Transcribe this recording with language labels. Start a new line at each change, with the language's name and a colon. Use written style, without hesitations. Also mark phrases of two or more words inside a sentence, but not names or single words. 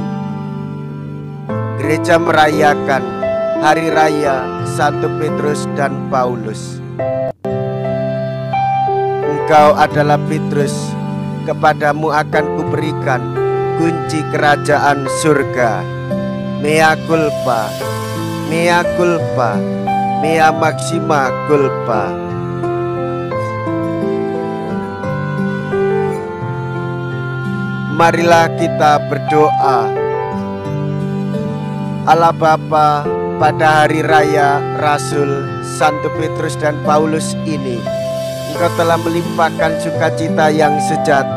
Indonesian: Gereja merayakan Hari Raya Santo Petrus dan Paulus. Engkau adalah Petrus, kepadamu akan kuberikan kunci kerajaan surga.
Latin: Mea culpa, mea culpa, mea maxima culpa.
Indonesian: Marilah kita berdoa. Allah Bapa, pada hari raya Rasul Santo Petrus dan Paulus ini, Engkau telah melimpahkan sukacita yang sejati.